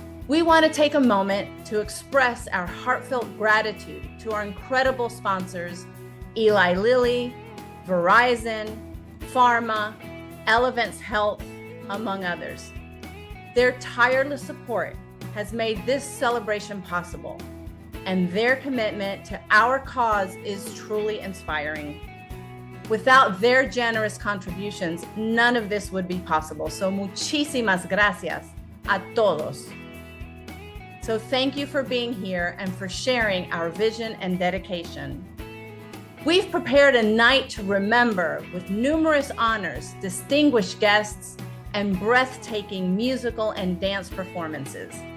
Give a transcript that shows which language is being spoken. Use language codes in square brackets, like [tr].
[en] We want to take a moment to express our heartfelt gratitude to our incredible sponsors, Eli Lilly, Verizon, Pharma, Elevance Health, among others. Their tireless support has made this celebration possible, and their commitment to our cause is truly inspiring. Without their generous contributions, none of this would be possible. [es] So muchísimas gracias a todos. [en] So thank you for being here and for sharing our vision and dedication. We've prepared a night to remember with numerous honors, distinguished guests, and breathtaking musical and dance performances.